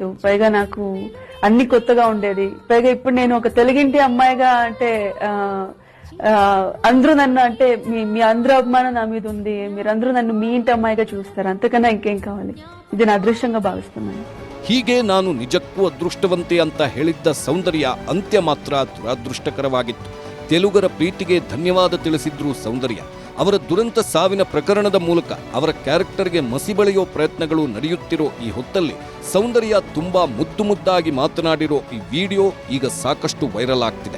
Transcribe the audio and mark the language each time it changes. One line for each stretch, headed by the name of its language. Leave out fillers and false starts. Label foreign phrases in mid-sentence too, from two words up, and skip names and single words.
Telugu: పైగా నాకు అన్ని కొత్తగా ఉండేది. పైగా ఇప్పుడు నేను ఒక తెలుగింటి అమ్మాయిగా అంటే అందరూ నన్ను అంటే మీ అందరూ అభిమానం నా మీద ఉంది, మీరందరూ నన్ను మీ ఇంటి అమ్మాయిగా చూస్తారు. అంతకన్నా ఇంకేం కావాలి? ఇది నా అదృష్టంగా భావిస్తున్నాను.
Kannada: ಹೀಗೆ ನಾನು ನಿಜಕ್ಕೂ ಅದೃಷ್ಟವಂತೆ ಅಂತ ಹೇಳಿದ್ದ ಸೌಂದರ್ಯ ಅಂತ್ಯ ಮಾತ್ರ ದುರದೃಷ್ಟಕರವಾಗಿತ್ತು. ತೆಲುಗರ ಪ್ರೀತಿಗೆ ಧನ್ಯವಾದ ತಿಳಿಸಿದ್ರು ಸೌಂದರ್ಯ. ಅವರ ದುರಂತ ಸಾವಿನ ಪ್ರಕರಣದ ಮೂಲಕ ಅವರ ಕ್ಯಾರೆಕ್ಟರ್ಗೆ ಮಸಿ ಬಳಿಯೋ ಪ್ರಯತ್ನಗಳು ನಡೆಯುತ್ತಿರೋ ಈ ಹೊತ್ತಲ್ಲಿ ಸೌಂದರ್ಯ ತುಂಬಾ ಮುದ್ದಾಗಿ ಮಾತನಾಡಿರೋ ಈ ವಿಡಿಯೋ ಈಗ ಸಾಕಷ್ಟು ವೈರಲ್ ಆಗ್ತಿದೆ.